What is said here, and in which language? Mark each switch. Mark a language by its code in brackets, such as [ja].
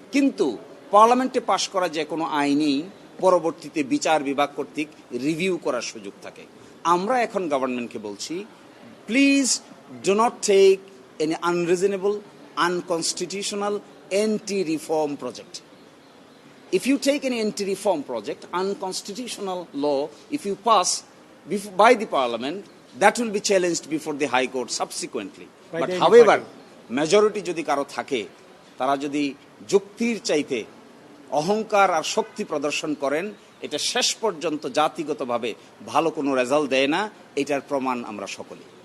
[bn] কিন্তু পার্লামেন্টে পাশ করা যে কোনো আইনই পরবর্তীতে বিচার বিভাগ কর্তৃক রিভিউ করার সুযোগ থাকে। আমরা এখন গভর্নমেন্টকে বলছি, [en] Please do not take any unreasonable, unconstitutional, anti-reform project. If you take any anti-reform project, unconstitutional law, if you pass by the parliament, that will be challenged before the high court subsequently. But however, majority [bn] যদি কারো থাকে, তারা যদি যুক্তির চাইতে অহংকার আর শক্তি প্রদর্শন করেন, এটা শেষ পর্যন্ত জাতিগতভাবে ভালো কোনো রেজাল্ট দেয় না। এটার প্রমাণ আমরা সকলে।